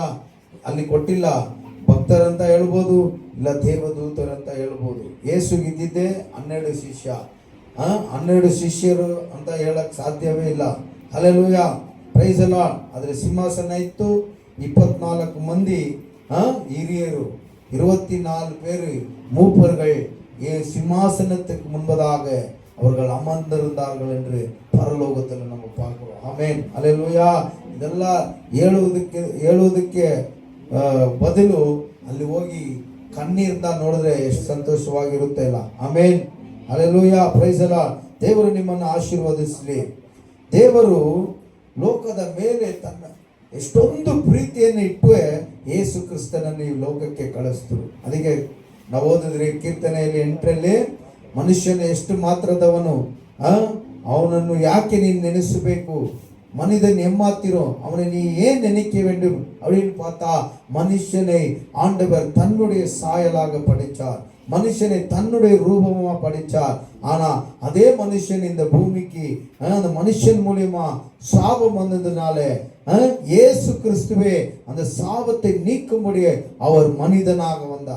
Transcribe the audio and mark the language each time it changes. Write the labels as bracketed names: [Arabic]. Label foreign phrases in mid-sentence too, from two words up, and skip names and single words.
[Kannada] ಅಲ್ಲಿ ಕೊಟ್ಟಿಲ್ಲ, ಭಕ್ತರಂತ ಹೇಳ್ಬೋದು, ಇಲ್ಲ ದೇವದೂತರಂತ ಹೇಳ್ಬೋದು. ಯೇಸುಗಿದ್ದಿದ್ದೆ 12 ಶಿಷ್ಯ. 12 ಶಿಷ್ಯರು ಅಂತ ಹೇಳಕ್ ಸಾಧ್ಯವೇ ಇಲ್ಲ. [Tamil] ಹಲ್ಲೆಲೂಯಾ, [English] Praise the Lord. [Kannada] ಆದ್ರೆ ಸಿಂಹಾಸನ ಇತ್ತು, 24 ಮಂದಿ ಹಿರಿಯರು, [Tamil] 24 பேர் மூப்பர்கள் சிம்மாசனத்துக்கு முன்பதாக அவர்கள் அமர்ந்திருந்தார்கள் என்று பரலோகத்தில் நம்ம பார்க்கிறோம். [Kannada] ಆಮೆನ್, ಹಲ್ಲೆಲೂಯಾ. ಇದೆಲ್ಲ ಹೇಳುವುದಕ್ಕೆ ಬದಲು ಅಲ್ಲಿ ಹೋಗಿ ಕಣ್ಣೀರಿಂದ ನೋಡಿದ್ರೆ ಎಷ್ಟು ಸಂತೋಷವಾಗಿರುತ್ತೆ ಇಲ್ಲ. ಆಮೆನ್, ಹಲ್ಲೆಲೂಯಾ, [English] Praise the Lord. [Kannada] ದೇವರು ನಿಮ್ಮನ್ನು ಆಶೀರ್ವದಿಸಲಿ. ದೇವರು ಲೋಕದ ಮೇಲೆ ತನ್ನ ಎಷ್ಟೊಂದು ಪ್ರೀತಿಯನ್ನು ಇಟ್ಟು ಯೇಸು ಕ್ರಿಸ್ತನನ್ನು ಈ ಲೋಕಕ್ಕೆ ಕಳಿಸಿದ್ರು. ಅದಕ್ಕೆ ನಾವು ಓದಿದ್ರೆ ಕೀರ್ತನೆಯಲ್ಲಿ 8ರಲ್ಲಿ ಮನುಷ್ಯನ ಎಷ್ಟು ಮಾತ್ರದವನು, ಅವನನ್ನು ಯಾಕೆ ನೀನು ನೆನೆಸಬೇಕು, [Tamil] மனிதன் ஏமாத்திரும், அவனை நீ ஏன் நினைக்க வேண்டும் அப்படின்னு பார்த்தா, மனுஷனை ஆண்டவர் தன்னுடைய சாயலாக படைச்சார், மனுஷனை தன்னுடைய ரூபமா படைச்சார். ஆனா அதே மனுஷன் இந்த பூமிக்கு அந்த மனுஷன் மூலியமா சாபம் வந்ததுனால இயேசு கிறிஸ்துவே அந்த சாபத்தை நீக்கும்படி அவர் மனிதனாக வந்தார்.